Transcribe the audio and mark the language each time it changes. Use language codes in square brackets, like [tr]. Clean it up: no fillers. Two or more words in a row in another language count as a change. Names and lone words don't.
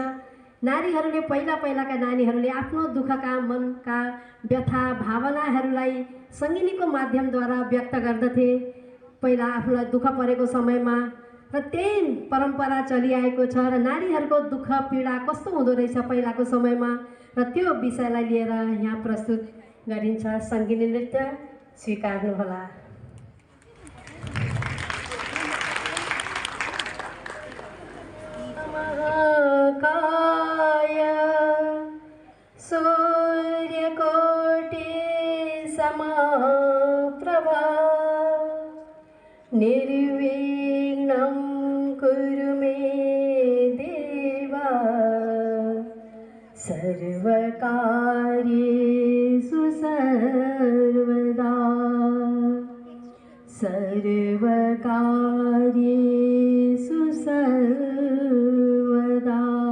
[ne] नारीहरूले पहिलाका नानीहरूले आफ्नो दुःखका, मनका व्यथा भावनाहरूलाई सङ्गिनीको माध्यमद्वारा व्यक्त गर्दथे पहिला आफूलाई दुःख परेको समयमा, र त्यही परम्परा चलिआएको छ र नारीहरूको दुःख पीडा कस्तो हुँदो रहेछ पहिलाको समयमा र त्यो विषयलाई लिएर यहाँ प्रस्तुत गरिन्छ सङ्गिनी नृत्य। स्वीकार्नुहोला। [sa] महाकाय सूर्यकोटि समप्रभा निर्विघ्नं कुरु मे देवा सर्वकार्येषु सर्वदा सर्वकार्येषु सर्वदा।